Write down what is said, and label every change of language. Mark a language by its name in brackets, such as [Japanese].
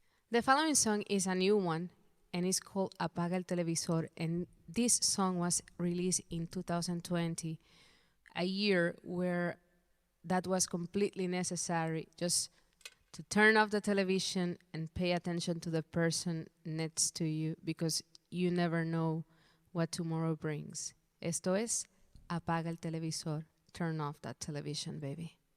[English] The following song is a new one and it's called Apaga el Televisor, and this song was released in 2020, a year where that was completely necessary, just to turn off the television and pay attention to the person next to you, because you never know what tomorrow brings. [Spanish] Esto es, apaga el televisor. [English] Turn off that television, baby.